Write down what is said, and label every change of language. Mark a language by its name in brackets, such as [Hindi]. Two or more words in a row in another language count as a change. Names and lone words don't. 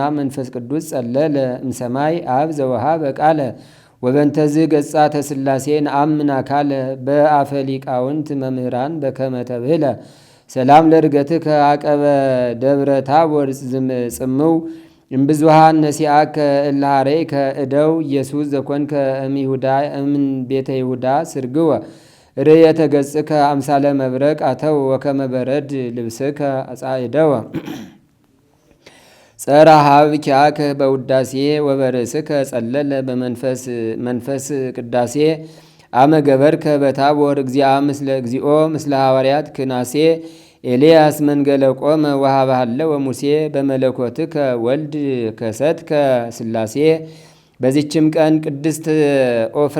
[Geez] መንፈስ ቅዱስ ጸለለ እምሰማይ አብ ዘወሃበ ቃለ ወበንተዝ ገጻ ተስላሴ ነአምን አካለ በአፈ ሊቃውንት መምህራን በከመ ተብህለ ሰላም ለርገትከ አቀበ ደብረ ታቦር ጽምው እምብዙሃን ነሲአከ እልሃሬከ እደው ኢየሱስ ዘኮንከ እምይሁዳ እምን ቤተ ይሁዳ ስርግወ ርእየተ ገጽከ አምሳለ መብረቅ አተው ወከመ በረድ ልብስከ አጻእደወ ጸራ ሀብ ኪያከ በውዳሴ ወበርእስከ ጸለለ በመንፈስ ቅዳሴ አመ ገበርከ በታቦር እግዚአ ምስለ እግዚኦ ምስለ ሐዋርያት ክናሴ ኤልያስ መንገለ ቆመ ወሃባለ ወሙሴ በመለኮትከ ወልድ ከሰትከ ስላሴ። [Amharic] በዚችም ቀን ቅድስት ኦፍራ